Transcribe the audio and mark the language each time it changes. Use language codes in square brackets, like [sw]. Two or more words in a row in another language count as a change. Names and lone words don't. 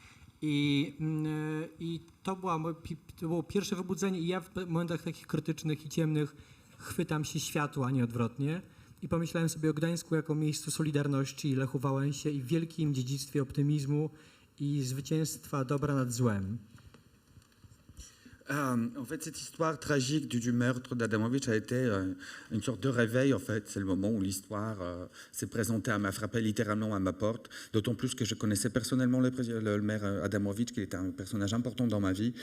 [pl] I to było pierwsze wybudzenie i ja w momentach takich krytycznych i ciemnych chwytam się światła, a nie odwrotnie. I pomyślałem sobie o Gdańsku jako miejscu Solidarności, Lechu Wałęsie i wielkim dziedzictwie optymizmu i zwycięstwa dobra nad złem. [fr] En fait, cette histoire tragique du meurtre d'Adamowicz a été une sorte de réveil. En fait, c'est le moment où l'histoire s'est présentée, m'a frappé littéralement à ma porte. D'autant plus que je connaissais personnellement le maire Adamowicz, qui était un personnage important dans ma vie.